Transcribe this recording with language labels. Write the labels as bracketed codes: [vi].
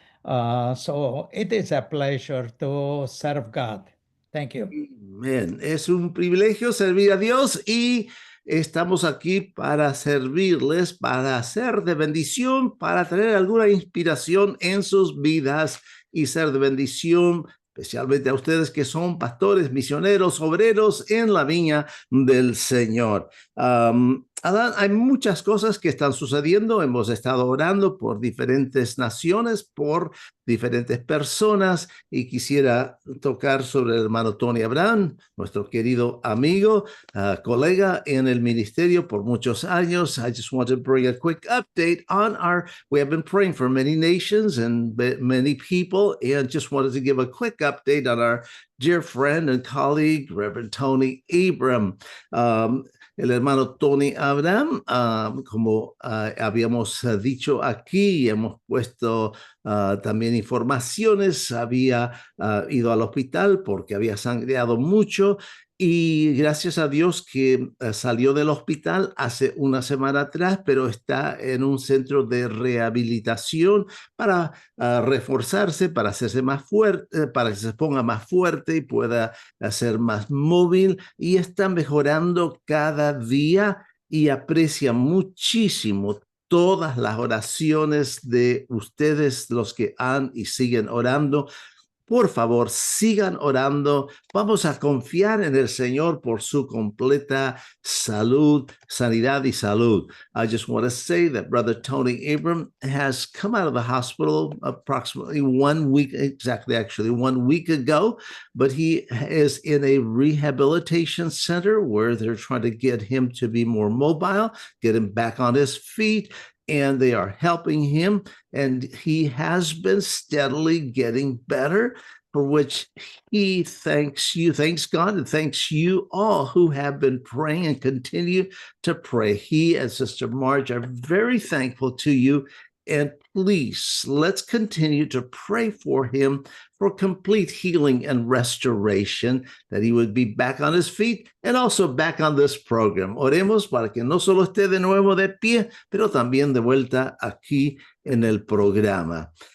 [en] So it is a pleasure to serve God. Thank you. Amen. [es] Es un privilegio servir a Dios y estamos aquí para servirles, para ser de bendición, para tener alguna inspiración en sus vidas y ser de bendición especialmente a ustedes que son pastores, misioneros, obreros en la viña del Señor. Adán, hay muchas cosas que están sucediendo. Hemos estado orando por diferentes naciones, por diferentes personas, y quisiera tocar sobre el hermano Tony Abraham, nuestro querido amigo, colega en el ministerio por muchos años. [en] I just want to bring a quick update on we have been praying for many nations and many people, and just wanted to give a quick update on our dear friend and colleague, Reverend Tony Abram. [es] El hermano Tony Abraham, como habíamos dicho aquí, hemos puesto también informaciones, había ido al hospital porque había sangreado mucho y gracias a Dios que salió del hospital hace una semana atrás, pero está en un centro de rehabilitación para reforzarse, para hacerse más fuerte, para que se ponga más fuerte y pueda ser más móvil, y está mejorando cada día y aprecia muchísimo todas las oraciones de ustedes, los que han y siguen orando. Por favor, sigan orando. Vamos a confiar en el Señor por su completa salud, sanidad y salud. [en] I just want to say that Brother Tony Abram has come out of the hospital approximately 1 week, actually 1 week ago, but he is in a rehabilitation center where they're trying to get him to be more mobile, get him back on his feet, and they are helping him, and he has been steadily getting better, for which he thanks God, and thanks you all who have been praying and continue to pray. He and Sister Marge are very thankful to you, and please, let's continue to pray for him for complete healing and restoration, that he would be back on his feet and also back on this program. [es] Oremos para que no solo esté de nuevo de pie, pero también de vuelta aquí en el programa.